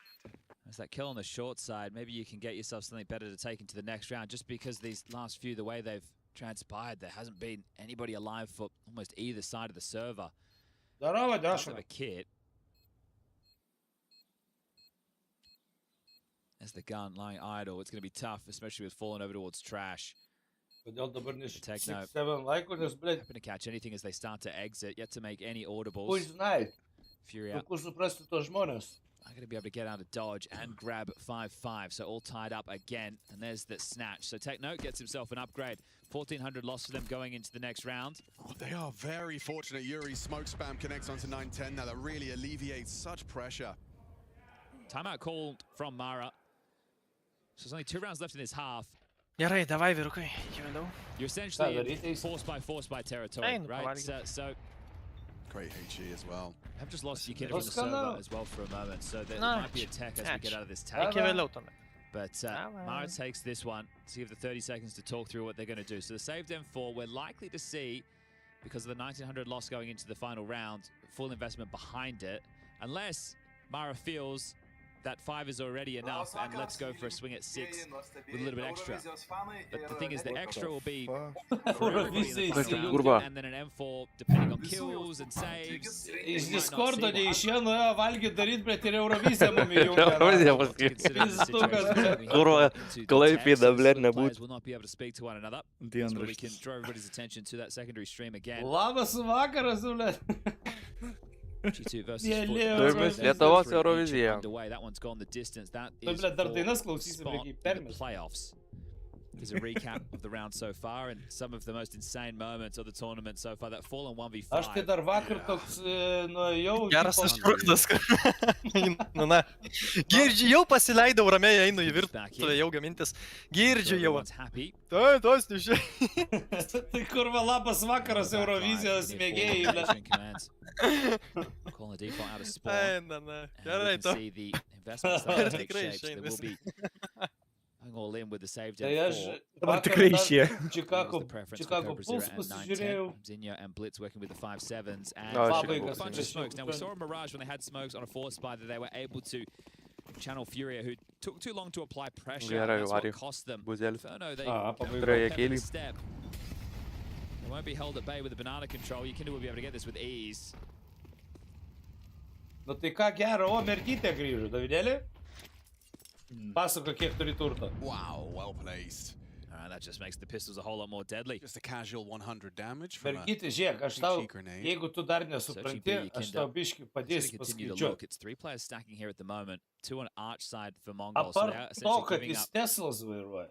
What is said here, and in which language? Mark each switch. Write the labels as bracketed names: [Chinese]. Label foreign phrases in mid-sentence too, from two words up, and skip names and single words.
[English] You know, There's that kill on the short side. Maybe you can get yourself something better to take into the next round, just because these last few, the way they've transpired, there hasn't been anybody alive for almost either side of the server. [Russian] Здорово, [English] Does [Russian] Даша. [English] have a kit. There's the gun lying idle. It's going to be tough, especially with falling over towards trash. [Lithuanian] Kodėl dabar ne Techno 6-7 laikų, nes, blėt, [English] hoping to catch anything as they start to exit, yet to make any audibles. [Lithuanian] kur žinai, [English] Fury out. [Lithuanian] kur suprasti tos žmonės. [English] I'm going to be able to get out of dodge and grab 5-5, so all tied up again. And there's the snatch. So Techno gets himself an upgrade. 1,400 loss for them going into the next round. Oh, they are very fortunate. Yuri's smoke spam connects onto 9-10 now. That really alleviates such pressure. Timeout called from Mara. So there's only 2 rounds left in this half. [Lithuanian] Gerai, davai, vyrukai, jau. [English] You're essentially in force by territory, right? So Great HE as well. I've just lost Yukina from the server as well for a moment, so there might be a tech as we get out of this tech. But Mara takes this one to give the 30 seconds to talk through what they're going to do. So the saved M4, we're likely to see, because of the 1,900 loss going into the final round, full investment behind it, unless Mara feels that 5 is already enough and let's go for a swing at 6 with a little bit extra. But the thing is, the extra will be for everybody in the final round, and then an M4 depending on kills and saves. [Lithuanian] Iš Discordo neišėjo valgyti daryti, bet ir Euroviziją mum įjungė. Kurva, Klaipėda, blėt, nebūtų. [English] Will not be able to speak to one another. So we can draw everybody's attention to that secondary stream again. [Lithuanian] Labas vakaras, blėt. [English] G2 versus [Lithuanian] Lietuvos Eurovizija. [English] That one's gone the distance. That is [Lithuanian] dar dainas klausysim, reikia permest. [English] Playoffs. There's a recap of the round so far and some of the most insane moments of the tournament so far. That fallen 1v5. [Lithuanian] Aš tai dar vakar toks, jau... Geras išprūktas. Na. Girdžiu, jau pasileidau ramiai, einu į virtuvę, jau gamintis. Girdžiu jau. Tai, tos nežiai. Tai kurva labas vakaras Eurovizijos mėgėjai. [English] Calling the default out of spawn. [Lithuanian] Gerai, to. [English] See the investments that take shape. There will be going all in with the saved M4. [Lithuanian] Dabar tikrai išėjo. Chicago Bulls pasižiūrėjau. [English] Zinho and Blitz working with the 5-7s and Oh, a bunch of smokes. Now we saw a Mirage when they had smokes on a 4-spy that they were able to channel Furia, who took too long to apply pressure. And that's what cost them. Inferno, they go a step. They won't be held at bay with the banana control. Yukinda will be able to get this with ease. [Lithuanian] Nu tai ką gero, o mergytė grįžo, Davidėlį? Pasako, kiek turi turto. [English] Wow, well placed. That just makes the pistols a whole lot more deadly. Just a casual 100 damage from [Lithuanian] Mergytė, žiūrėk, aš tau, jeigu tu dar nesupranti, aš tau biškį padėsiu paskaičiuoti. [English] It's 3 players stacking here at the moment. 2 on arch side for Mongols. [Lithuanian] Apart to, kad jis Teslas vairuoja.